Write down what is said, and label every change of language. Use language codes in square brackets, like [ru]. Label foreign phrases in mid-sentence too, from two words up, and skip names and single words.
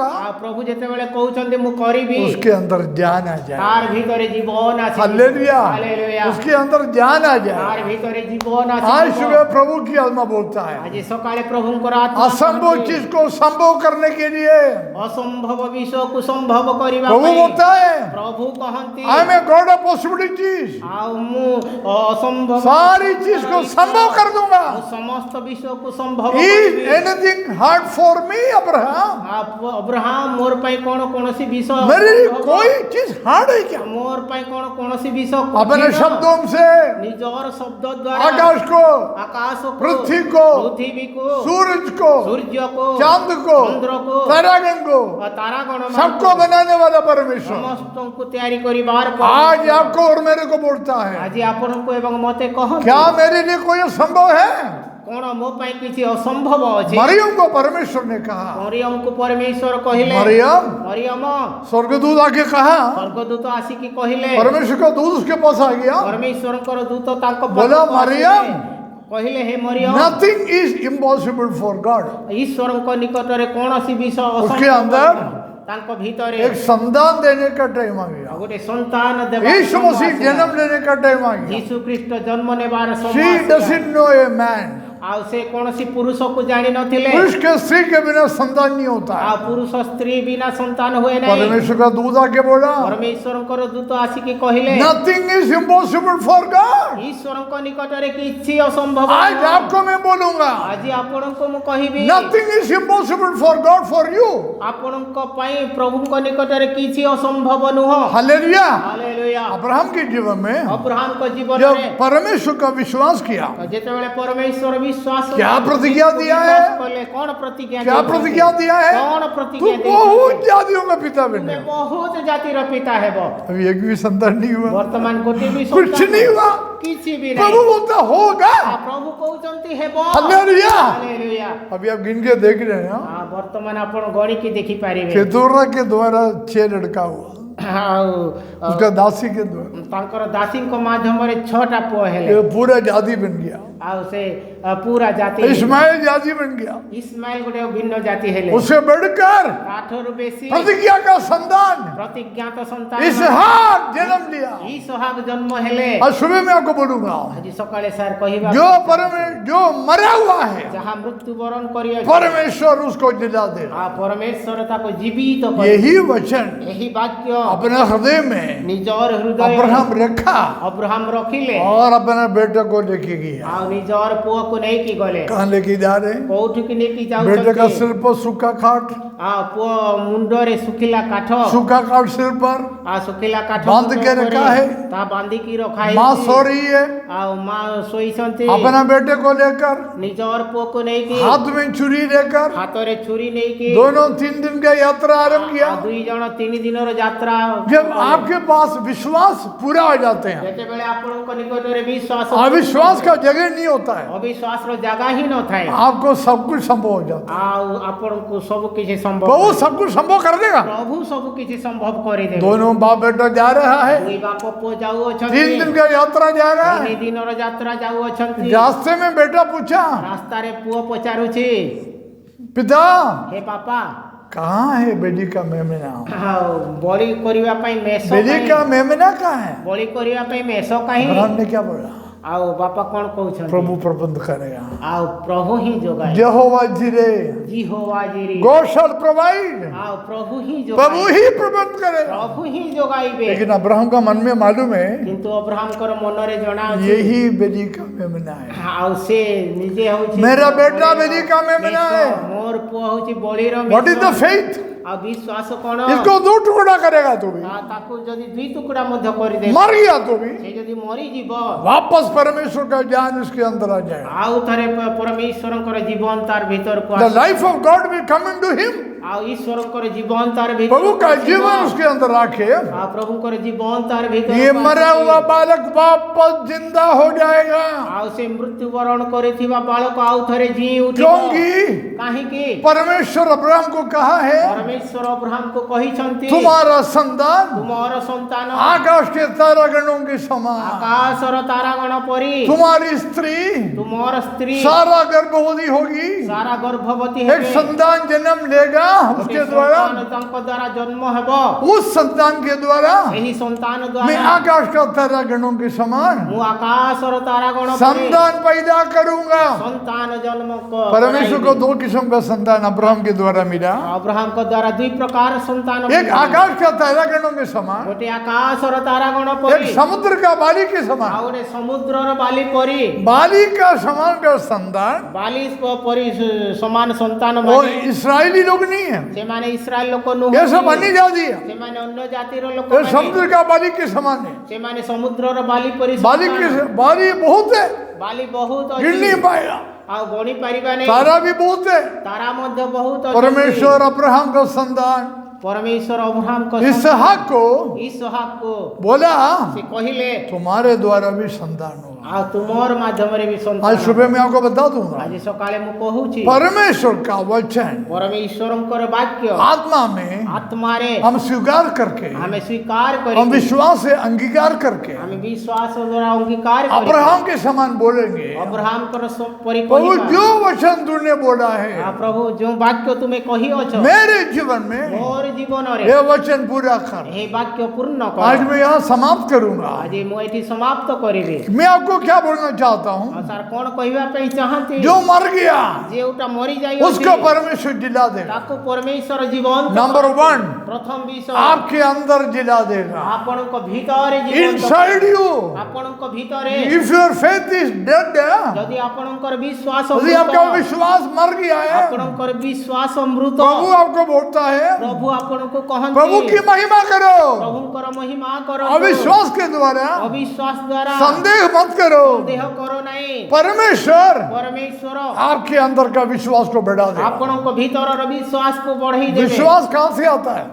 [or] ଆଉ प्रभु ଯେତେବେଳେ କହୁଛନ୍ତି ମୁଁ କରିବି, [hi] उसके अंदर जान आ जाए। [or] ତାର ଭିତରେ ଜୀବନ ଆସିବ। [hi] हालेलुया, [or] ହାଲେଲୁୟା। [hi] उसके अंदर जान आ जाए। [or] ତାର ଭିତରେ ଜୀବନ [hi] आज [or] ଆସିବ। [hi] सुबह प्रभु की आत्मा बोलता है, [or] ଆଜି ସକାଳେ ପ୍ରଭୁଙ୍କର ଆତ୍ମା [hi] असंभव [or] କହନ୍ତି, [hi] चीज को संभव करने के लिए [or] ଅସମ୍ଭବ ବିଷୟକୁ ସମ୍ଭବ କରିବା [hi] प्रभु [or] ପାଇଁ [hi] बोलता है [or] ପ୍ରଭୁ କହନ୍ତି, [en] I am a God of possibilities, [or] ଆଉ ମୁଁ ଅସମ୍ଭବ [hi] सारी चीज को संभव कर दूंगा। [or] ମୁଁ ସମସ୍ତ ବିଷୟକୁ ସମ୍ଭବ [en] इज [or] କରିବି। [en] anything hard for me अब्राहम? [or] ଅବ୍ରାହମ ମୋର ପାଇଁ କଣ କୌଣସି ବିଷୟ [hi] मेरे लिए कोई चीज हार्ड है क्या? [or] ମୋର ପାଇଁ କଣ କୌଣସି ବିଷୟ [hi] अपने [or] କଠିନ? [hi] शब्दों से [or] ନିଜର ଶବ୍ଦ ଦ୍ୱାରା [hi] आकाश को, [or] ଆକାଶକୁ, [hi] पृथ्वी को, [or] ପୃଥିବୀକୁ, [hi] सूरज को, [or] ସୂର୍ଯ୍ୟକୁ, [hi] चांद को, [or] ଚନ୍ଦ୍ରକୁ, [hi] तारागण को, [or] ତାରାଗଣ [hi] सबको बनाने वाला परमेश्वर [or] ସମସ୍ତଙ୍କୁ ତିଆରି କରିବାର [hi] आज आपको और मेरे को बोलता है, [or] ଆଜି ଆପଣଙ୍କୁ ଏବଂ ମତେ କହନ୍ତି, [hi] क्या मेरे लिए कोई असंभव है? [or] କଣ ମୋ ପାଇଁ କିଛି ଅସମ୍ଭବ ଅଛି? [hi] मरियम को परमेश्वर ने कहा, [or] ମରିୟମକୁ ପରମେଶ୍ୱର କହିଲେ, [hi] मरियम, [or] ମରିୟମ, [hi] स्वर्गदूत आके कहा, [or] ସ୍ୱର୍ଗଦୂତ ଆସିକି କହିଲେ, [hi] परमेश्वर का दूत उसके पास आ गया, [or] ପରମେଶ୍ୱରଙ୍କର ଦୂତ ତାଙ୍କ [hi] बोला, [or] ପାଖକୁ ମରିୟମ, ଆସିଲେ, କହିଲେ ହେ ମରିୟମ, [en] nothing is impossible for God. [or] ଈଶ୍ୱରଙ୍କ ନିକଟରେ କୌଣସି ବିଷୟ [hi] उसके [or] ଅସମ୍ଭବ [hi] अंदर [or] ନାହିଁ। ତାଙ୍କ ଭିତରେ [hi] एक संतान देने का टाइम आ गया, [or] ଗୋଟେ ସନ୍ତାନ ଦେବା [hi] यीशु मसीह जन्म लेने का टाइम आ गया। [or] ଯୀଶୁ ଖ୍ରୀଷ୍ଟ ଜନ୍ମ ନେବାର ସମୟ [en] She [or] ଆସିଲା। [en] doesn't know a man, [or] ଆଉ ସେ କୌଣସି ପୁରୁଷକୁ ଜାଣି ନଥିଲେ [hi] पुरुष के स्त्री के बिना संतान नहीं होता है। [or] ଆଉ ପୁରୁଷ ସ୍ତ୍ରୀ ବିନା ସନ୍ତାନ ହୁଏ ନାହିଁ [hi] परमेश्वर का दूत आके बोला [or] ପରମେଶ୍ୱରଙ୍କର ଦୂତ ଆସିକି କହିଲେ [en] nothing is impossible for God. [or] ଈଶ୍ୱରଙ୍କ ନିକଟରେ କିଛି ଅସମ୍ଭବ [hi] आज [or] ନୁହଁ। [hi] आपको मैं बोलूंगा [or] ଆଜି ଆପଣଙ୍କୁ ମୁଁ କହିବି [en] nothing is impossible for God for you. [or] ଆପଣଙ୍କ ପାଇଁ ପ୍ରଭୁଙ୍କ ନିକଟରେ କିଛି ଅସମ୍ଭବ ନୁହଁ। [hi] हालेलुया। [or] ହାଲେଲୁୟା। [hi] अब्राहम के जीवन में [or] ଅବ୍ରାହମଙ୍କ [hi] जब [or] ଜୀବନରେ [hi] परमेश्वर का विश्वास किया, [or] ଯେତେବେଳେ ପରମେଶ୍ୱର ବିଶ୍ୱାସ [hi] क्या प्रतिज्ञा दिया है? [or] ବିଶ୍ୱାସ କଲେ କଣ ପ୍ରତିଜ୍ଞା [hi] क्या [or] ଦେଇଛନ୍ତି? [hi] प्रतिज्ञा दिया है? [or] କଣ [hi] तू [or] ପ୍ରତିଜ୍ଞା [hi] बहुत [or] ଦେଇଛନ୍ତି? [hi] जातियों का पिता [or] ତୁମେ [hi] बने। [or] ବହୁତ ଜାତିର ପିତା ହେବ। [hi] अभी एक भी संतान नहीं हुआ, [or] ବର୍ତ୍ତମାନ ଗୋଟିଏ ବି [hi] कुछ [or] ସନ୍ତାନ [hi] नहीं हुआ। [or] କିଛି ବି [hi] प्रभु [or] ନାହିଁ। [hi] बोलता होगा। [or] ପ୍ରଭୁ କହୁଛନ୍ତି ହେବ। [hi] हालेलुया। [or] ହାଲେଲୁୟା। [hi] अभी आप गिन के देख रहे हैं [or] ବର୍ତ୍ତମାନ ଆପଣ ଗଣିକି ଦେଖିପାରିବେ। [hi] केतुरा के द्वारा 6 लड़का हुआ, [or] ଆଉ [hi] उसका दासी के द्वारा [or] ତାଙ୍କର ଦାସୀଙ୍କ ମାଧ୍ୟମରେ 6ଟା ପୁଅ ହେଲେ [hi] ये पूरा जाति बन गया। [or] ଆଉ ସେ ପୁରା ଜାତି [hi] इस्माइल जाति बन गया। [or] ଇସ୍ମାଇଲ ଗୋଟେ ଭିନ୍ନ ଜାତି ହେଲେ [hi] उससे बढ़कर [or] ତାଠାରୁ ବେଶୀ [hi] प्रतिज्ञा का संतान [or] ପ୍ରତିଜ୍ଞାତ ସନ୍ତାନ [hi] इसहाक जन्म लिया। [or] ଇସହାକ ଜନ୍ମ ହେଲେ। [hi] आज सुबह मैं आपको बोलूंगा [or] ଆଜି ସକାଳେ ସାର୍ କହିବା [hi] जो मरा हुआ है [or] ଯାହା ମୃତ୍ୟୁବରଣ କରିଅଛି [hi] परमेश्वर उसको जिला देगा। [or] ପରମେଶ୍ୱର ତାକୁ ଜୀବିତ କରିବେ। [hi] यही वचन [or] ଏହି ବାକ୍ୟ [hi] अपने हृदय में [or] ନିଜର ହୃଦୟ [hi] अब्राहम रखा [or] ଅବ୍ରାହମ ରଖିଲେ [hi] और अपने बेटे को लेके गया। [or] ଆଉ ନିଜର ପୁଅକୁ ନେଇକି ଗଲେ। [hi] कहाँ लेके जा रहे हैं? [or] କୋଉଠିକି ନେଇକି [hi] बेटे का [or] ଯାଉଛନ୍ତି? [hi] सिर पर सूखा काट, [or] ଆଉ ପୁଅ ମୁଣ୍ଡରେ ଶୁଖିଲା କାଠ [hi] सूखा काट सिर पर, [or] ଆଉ ଶୁଖିଲା କାଠ ବାନ୍ଧ ମୁଣ୍ଡ [hi] के [or] ଉପରେ [hi] रखा है। [or] ତା ବାନ୍ଧିକି ରଖା [hi] माँ [or] ହେଇଛି। [hi] सो रही है, [or] ଆଉ ମା ଶୋଇଛନ୍ତି। [hi] अपना बेटे को लेकर [or] ନିଜର ପୁଅକୁ ନେଇକି [hi] हाथ में छुरी लेकर [or] ହାତରେ ଛୁରୀ ନେଇକି [hi] दोनों 3 दिन का यात्रा आरंभ [or] ଆଉ [hi] किया। [or] ଦୁଇ ଜଣ 3 ଦିନର ଯାତ୍ରା [hi] जब आपके पास विश्वास पूरा आ जाते हैं, [or] ଯେତେବେଳେ ଆପଣଙ୍କ ନିକଟରେ ବିଶ୍ୱାସ [hi] अविश्वास का जगह नहीं होता है, [or] ଅବିଶ୍ୱାସର ଜାଗା ହିଁ ନଥାଏ। [hi] आपको सब कुछ संभव हो जाता है। [or] ଆଉ ଆପଣଙ୍କୁ ସବୁ କିଛି ସମ୍ଭବ [hi] प्रभु सब कुछ संभव कर देगा। [or] ପ୍ରଭୁ ସବୁ କିଛି ସମ୍ଭବ କରିଦେବେ। [hi] दोनों बाप बेटा जा रहा है, [or] ଦୁଇ ବାପ ପୁଅ [hi] 3 [or] ଯାଉଅଛନ୍ତି। [hi] दिन का यात्रा जा रहा [or] 3 [hi] है। [or] ଦିନର ଯାତ୍ରା ଯାଉଅଛନ୍ତି। [hi] रास्ते में बेटा पूछा, [or] ରାସ୍ତାରେ ପୁଅ ପଚାରୁଛି [hi] पिता [or] ହେ ବାପା [hi] कहाँ है बेटी का मेमना? [or] ଆଉ ବଳି କରିବା ପାଇଁ ମେଷ [hi] बेटी [or] କାହିଁ? [hi] का मेमना कहाँ है? [or] ବଳି କରିବା ପାଇଁ ମେଷ କାହିଁ? [hi] अब्राहम ने क्या बोला? [or] ଆଉ ବାପା କଣ କହୁଛନ୍ତି? [hi] प्रभु प्रबंध करेगा। [or] ଆଉ ପ୍ରଭୁ ହିଁ ଯୋଗାଏ। [hi] यहोवा जिरे [or] ଜିହୋୱା ଜିରି [en] God shall provide। [or] ଆଉ ପ୍ରଭୁ ହିଁ [hi] प्रभु [or] ଯୋଗାଏ। [hi] ही प्रबंध करेगा। [or] ପ୍ରଭୁ ହିଁ ଯୋଗାଇବେ। [hi] लेकिन अब्राहम का मन में मालूम है [or] କିନ୍ତୁ ଅବ୍ରାହମଙ୍କର ମନରେ ଜଣା ଅଛି [hi] यही बेटी का मेमना है। [or] ଆଉ ସେ ନିଜେ ହଉଛି [hi] मेरा बेटा बेटी का मेमना [or] ମେଷ। [hi] है। [or] ମୋର ପୁଅ ହଉଛି ବଳିର [en] What is the [or] ମେଷ। [en] faith? [or] ଆଉ ବିଶ୍ୱାସ କଣ? [hi] इसको 2 टुकड़ा करेगा तो भी, [or] ତାକୁ ଯଦି 2 ଟୁକୁଡ଼ା ମଧ୍ୟ କରିଦେବେ [hi] मर गया तो भी, [or] ସେ ଯଦି ମରିଯିବ [hi] वापस परमेश्वर का ज्ञान उसके अंदर आ जाएगा। [or] ଆଉ ଥରେ ପରମେଶ୍ୱରଙ୍କର ଜୀବନ ତାର ଭିତରକୁ [en] The [or] ଆସିବ। [en] life of God will come into him। [or] ଆଉ ଈଶ୍ୱରଙ୍କର ଜୀବନ ତାର [hi] प्रभु [or] ଭିତରକୁ [hi] का [or] ଆସିବ। [hi] जीवन उसके अंदर आके [or] ଆଉ ପ୍ରଭୁଙ୍କର ଜୀବନ ତାର [hi] ये [or] ଭିତରକୁ [hi] मरा [or] ଆସିବ। [hi] हुआ बालक वापस जिंदा हो जाएगा। [or] ଆଉ ସେ ମୃତ୍ୟୁବରଣ କରିଥିବା ବାଳକ ଆଉ ଥରେ ଜି ଉଠିବ। [hi] क्योंकि [or] କାହିଁକି? [hi] परमेश्वर अब्राहम को कहा है [or] ପରମେଶ୍ୱର ଅବ୍ରାହମକୁ କହିଛନ୍ତି [hi] तुम्हारा संतान [or] ତୁମର ସନ୍ତାନ [hi] आकाश के तारागणों के समान, [or] ଆକାଶର ତାରାଗଣ ପରି। [hi] तुम्हारी स्त्री [or] ତୁମର ସ୍ତ୍ରୀ [hi] सारा गर्भवती होगी, [or] ସାରା ଗର୍ଭବତୀ [hi] एक [or] ହେବେ। [hi] संतान जन्म लेगा, [or] ଗୋଟେ [hi] उसके द्वारा [or] ସନ୍ତାନ ତାଙ୍କ ଦ୍ୱାରା ଜନ୍ମ ହେବ। [hi] उस संतान के द्वारा [or] ଏହି ସନ୍ତାନ [hi] मैं [or] ଦ୍ୱାରା [hi] आकाश का तारागणों के समान [or] ମୁଁ ଆକାଶର ତାରାଗଣ ପରି [hi] संतान पैदा करूंगा। [or] ସନ୍ତାନ ଜନ୍ମ [hi] परमेश्वर को 2 किस्म का संतान अब्राहम के द्वारा मिला। [or] ଅବ୍ରାହମଙ୍କ ଦ୍ୱାରା 2 ପ୍ରକାର ସନ୍ତାନ [hi] एक आकाश का तारागणों के समान, [or] ଗୋଟେ ଆକାଶର ତାରାଗଣ [hi] एक [or] ପରି [hi] समुद्र का बाली के [or] ଆଉ [hi] समान। [or] ଗୋଟେ ସମୁଦ୍ରର ବାଲି ପରି। [hi] बाली का समान का संतान [or] ବାଲି ପରି ସମାନ ସନ୍ତାନ [hi] वो [or] ମାନେ [hi] इस्राएली लोग नहीं है, [or] ସେମାନେ ଇସ୍ରାଏଲ ଲୋକ [hi] ये सब [or] ନୁହନ୍ତି। [hi] अन्य जाति है। [or] ସେମାନେ ଅନ୍ୟ ଜାତିର ଲୋକ। [hi] ये समुद्र का बाली के समान है। [or] ସେମାନେ ସମୁଦ୍ରର ବାଲି ପରି [hi] बाली [or] ସନ୍ତାନ। [hi] के बाली बहुत है, [or] ବାଲି ବହୁତ [hi] गिन [or] ଅଛି [hi] नहीं पाएगा। [or] ଆଉ ଗଣି ପାରିବା ନାହିଁ। [hi] तारा भी बहुत है। [or] ତାରା ମଧ୍ୟ ବହୁତ ଅଛି। [hi] परमेश्वर अब्राहम का संतान [or] ପରମେଶ୍ୱର ଅବ୍ରାହମଙ୍କ [hi] इसहाक को [or] ଇସହାକକୁ [hi] बोला [or] ସେ କହିଲେ [hi] तुम्हारे द्वारा भी संतान होगा। [or] ଆଉ ତୁମର ମାଧ୍ୟମରେ ବି [hi] आज [or] ସନ୍ତାନ। [hi] सुबह मैं आपको बता दूंगा, [or] ଆଜି ସକାଳେ ମୁଁ କହୁଛି [hi] परमेश्वर का वचन [or] ପରମେଶ୍ୱରଙ୍କର ବାକ୍ୟ [hi] आत्मा में [or] ଆତ୍ମାରେ [hi] हम स्वीकार करके, [or] ଆମେ ସ୍ୱୀକାର [hi] हम [or] କରି [hi] विश्वास से अंगीकार करके [or] ଆମେ ବିଶ୍ୱାସ ଦ୍ୱାରା ଅଙ୍ଗୀକାର କରି [hi] अब्राहम के समान बोलेंगे, [or] ଅବ୍ରାହମଙ୍କର ପରି [hi] प्रभु [or] କହିବା। [hi] जो वचन तूने बोला है [or] ଆଉ ପ୍ରଭୁ ଯେଉଁ ବାକ୍ୟ ତୁମେ କହିଅଛ [hi] मेरे जीवन में [or] ମୋର ଜୀବନରେ [hi] ये वचन पूरा कर। [or] ଏହି ବାକ୍ୟ ପୂର୍ଣ୍ଣ [hi] आज [or] କର। [hi] मैं यहाँ समाप्त करूंगा। [or] ଆଜି ମୁଁ ଏଠି ସମାପ୍ତ କରିବି। [hi] मैं आपको आपको क्या बोलना चाहता हूँ, [or] ସାର୍ କ'ଣ କହିବା ପାଇଁ ଚାହାନ୍ତି [hi] जो मर गया [or] ଯେଉଁଟା ମରିଯାଇ [hi] उसको परमेश्वर जिला देगा। [or] ତାକୁ ପରମେଶ୍ୱର ଜୀବନ [hi] नंबर 1, [or] ପ୍ରଥମ ବିଷୟ [hi] आपके अंदर जिला देगा। [or] ଆପଣଙ୍କ ଭିତରେ ଜୀବନ [en] Inside you, [or] ଆପଣଙ୍କ ଭିତରେ [en] if your faith is dead, [or] ଯଦି ଆପଣଙ୍କର ବିଶ୍ୱାସ [hi] यदि आपका विश्वास मर गया है, [or] ଆପଣଙ୍କର ବିଶ୍ୱାସ ମୃତ [hi] प्रभु आपको बोलता है [or] ପ୍ରଭୁ ଆପଣଙ୍କୁ କହନ୍ତି [hi] प्रभु की महिमा करो, [or] ପ୍ରଭୁଙ୍କର ମହିମା କର [hi] अविश्वास के द्वारा [or] ଅବିଶ୍ୱାସ ଦ୍ୱାରା [hi] संदेह मत करो। [or] ଦେହ କର ନାହିଁ [hi] परमेश्वर [or] ପରମେଶ୍ୱର [hi] आपके अंदर का विश्वास को बढ़ा देगा। [or] ଆପଣଙ୍କ ଭିତରର ବିଶ୍ୱାସକୁ ବଢ଼େଇ ଦେବେ [hi] विश्वास कहाँ से आता है?